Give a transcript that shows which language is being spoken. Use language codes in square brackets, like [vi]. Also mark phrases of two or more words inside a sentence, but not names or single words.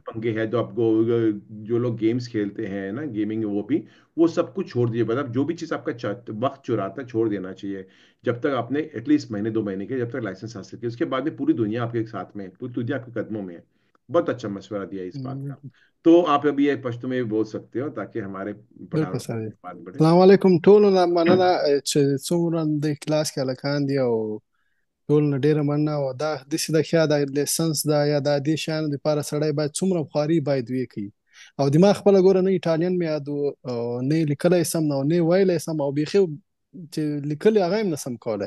[ur] جو پنگے ہیں، جو آپ کو جو لوگ گیمز کھیلتے ہیں نا، گیمنگ، وہ سب کچھ چھوڑ دیجیے. مطلب جو بھی چیز آپ کا وقت چراتا ہے، چھوڑ دینا چاہیے۔ جب تک آپ نے ایٹلیسٹ مہینے 2 مہینے کے، جب تک لائسنس حاصل کیا، اس کے بعد میں پوری دنیا آپ کے ساتھ میں ہے، پوری دنیا آپ کے قدموں میں ہے. بہت اچھا مشورہ دیا اس بات کا. हम्म, تو آپ ابھی یہ پشتو میں بھی بول سکتے ہو، تاکہ ہمارے बिल्कुल पढ़ानों सर। کی بات بڑھے. [ar] السلام عليكم [ps] ټولو مننه چې څومره د کلاس کې هلکان دي، او ټول نه ډیره مننه. او دا داسې د ښه د لیسنس دا یا د دې شیانو لپاره سړی باید څومره خواري باید وکړي. او دماغ خپله ګوره نه ایټالین مې یاد و، او نه لیکلی سم او نه ویلی سم، او بیخي چې لیکلي هغه هم نسم کولی.